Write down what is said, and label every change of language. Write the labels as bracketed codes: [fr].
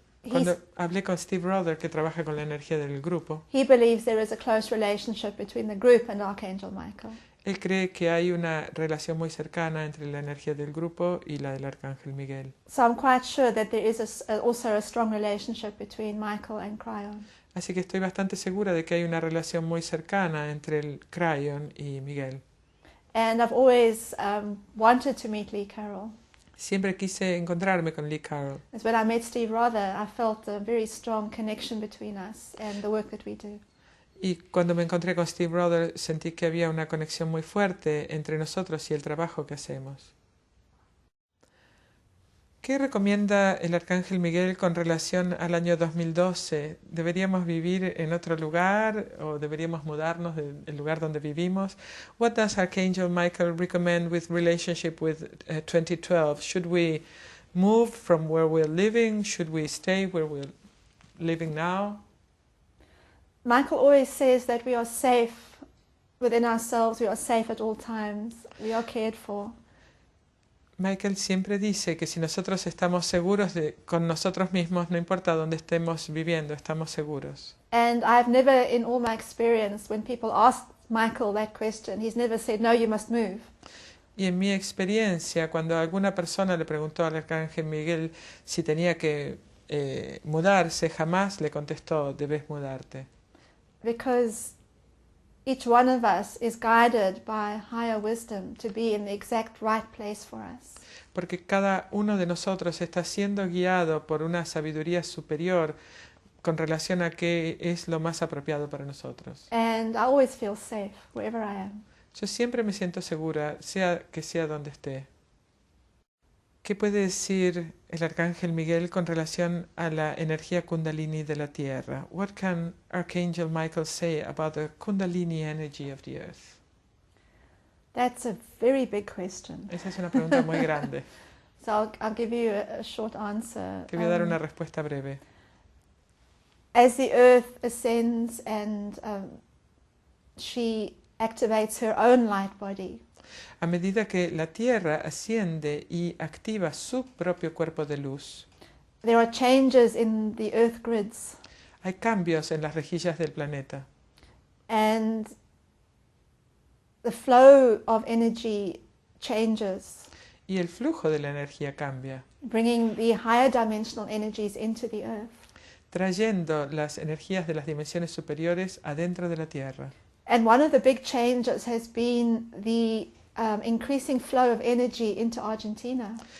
[es] Cuando hablé con Steve Rother, que trabaja con la energía del grupo, [en] he believes there is a close relationship between the group and Archangel Michael. [es] él cree que hay una relación muy cercana entre la energía del grupo y la del Arcángel Miguel. [en] So I'm quite sure that there is also a strong relationship between Michael and Cryon. [es] Así que estoy bastante segura de que hay una relación muy cercana entre el Cryon y Miguel. [en] And I've always wanted to meet Lee Carroll. [es] Siempre quise encontrarme con Lee Carroll. [en] As when I met Steve Rother, I felt a very strong connection between us and the work that we do. [es] Y cuando me encontré con Steve Rother, sentí que había una conexión muy fuerte entre nosotros y el trabajo que hacemos. ¿Qué recomienda el Arcángel Miguel con relación al año 2012? ¿Deberíamos vivir en otro lugar o deberíamos mudarnos del lugar donde vivimos? [en] What does Archangel Michael recommend with relationship with 2012? Should we move from where we're living? Should we stay where we're living now? Michael always says that we are safe within ourselves, we are safe at all times, we are cared for. [es] Michael siempre dice que si nosotros estamos seguros con nosotros mismos, no importa dónde estemos viviendo, estamos seguros. [en] And I've never, in all my experience, when people ask Michael that question, he's never said, no, you must move. [es] Y en mi experiencia, cuando alguna persona le preguntó al Arcángel Miguel si tenía que mudarse, jamás le contestó, debes mudarte. [en] Because each one of us is guided by higher wisdom to be in the exact right place for us. [es] Porque cada uno de nosotros está siendo guiado por una sabiduría superior con relación a qué es lo más apropiado para nosotros. [en] And I always feel safe wherever I am. [es] Yo siempre me siento segura, sea donde esté. ¿Qué puede decir el Arcángel Miguel con relación a la energía Kundalini de la Tierra? [en] What can Archangel Michael say about the Kundalini energy of the Earth? That's a very big question. [es] Esa es una pregunta muy grande. [en] So I'll give you a short answer. [es] Te voy a dar una respuesta breve. [en] As the earth ascends and she activates her own light body, [es] A medida que la Tierra asciende y activa su propio cuerpo de luz, [en] there are changes in the earth grids, [es] hay cambios en las rejillas del planeta. [en] and the flow of energy changes, [es] Y el flujo de la energía cambia, [en] bringing the higher dimensional energies into the earth. [es] trayendo las energías de las dimensiones superiores adentro de la Tierra. [en] And one of the big changes has been the increasing flow of energy into Argentina.